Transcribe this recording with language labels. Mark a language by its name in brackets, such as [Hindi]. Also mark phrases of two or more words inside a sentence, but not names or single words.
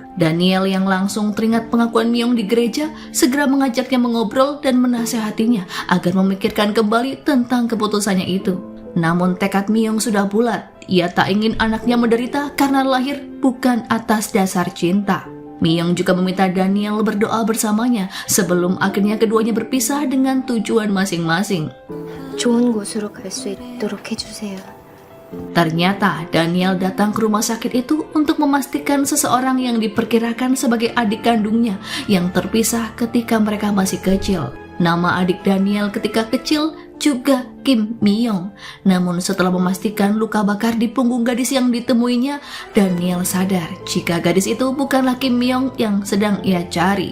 [Indonesian] Daniel yang langsung teringat pengakuan Myung di gereja, segera mengajaknya mengobrol dan menasehatinya agar memikirkan kembali tentang keputusannya itu. Namun tekad Myung sudah bulat, ia tak ingin anaknya menderita karena lahir bukan atas dasar cinta. Myung juga meminta Daniel berdoa bersamanya sebelum akhirnya keduanya berpisah dengan tujuan masing-masing. [Korean] 좋은 곳으로 갈 수 있도록 해주세요. [Indonesian] Ternyata Daniel datang ke rumah sakit itu untuk memastikan seseorang yang diperkirakan sebagai adik kandungnya yang terpisah ketika mereka masih kecil. Nama adik Daniel ketika kecil juga Kim Myung. Namun setelah memastikan luka bakar di punggung gadis yang ditemuinya, Daniel sadar jika gadis itu bukanlah Kim Myung yang sedang ia cari.